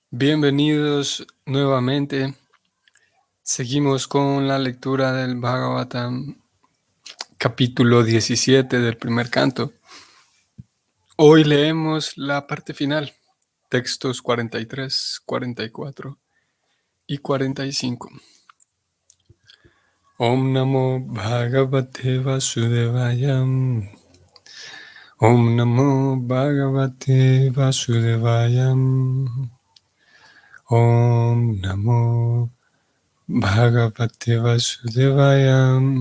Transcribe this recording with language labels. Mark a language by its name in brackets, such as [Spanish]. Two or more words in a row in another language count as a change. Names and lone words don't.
[Spanish] Bienvenidos nuevamente. Seguimos con la lectura del Bhagavatam, capítulo 17 del primer canto. Hoy leemos la parte final, textos 43, 44 y 45. [Sanskrit] ॐ नमो भगवते वासुदेवाय. ॐ नमो भगवते वासुदेवाय. ॐ नमो भगवते वासुदेवाय.